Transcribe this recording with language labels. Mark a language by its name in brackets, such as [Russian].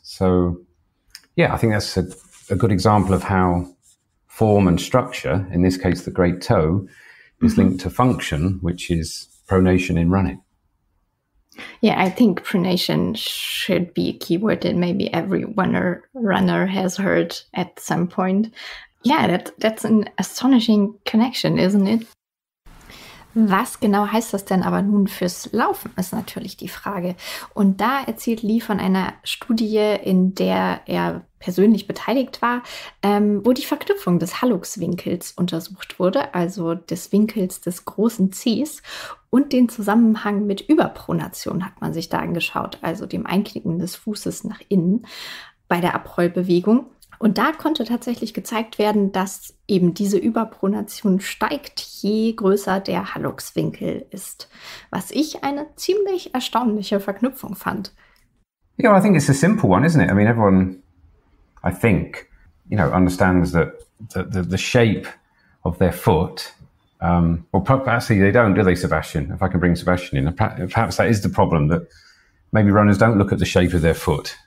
[English] So, yeah, I think that's a good example of how form and structure, in this case the great toe, is linked to function, which is pronation in running. Yeah, I think pronation should be a keyword that maybe every runner has heard at some point. Yeah, that's an astonishing connection, isn't it? [German] Was genau heißt das denn aber nun fürs Laufen, ist natürlich die Frage. Und da erzählt Lee von einer Studie, in der er persönlich beteiligt war, wo die Verknüpfung des Hallux-Winkels untersucht wurde, also des Winkels des großen Cs, und den Zusammenhang mit Überpronation hat man sich da angeschaut, also dem Einknicken des Fußes nach innen bei der Abrollbewegung. Und da konnte tatsächlich gezeigt werden, dass eben diese Überpronation steigt, je größer der Hallux-Winkel ist. Was ich eine ziemlich erstaunliche Verknüpfung fand. [English] Yeah, well, I think it's a simple one, isn't it? I mean, everyone, I think, understands that the shape of their foot. Well, perhaps they don't, do they, Sebastian? If I can bring Sebastian in, perhaps that is the problem, that maybe runners don't look at the shape of their foot.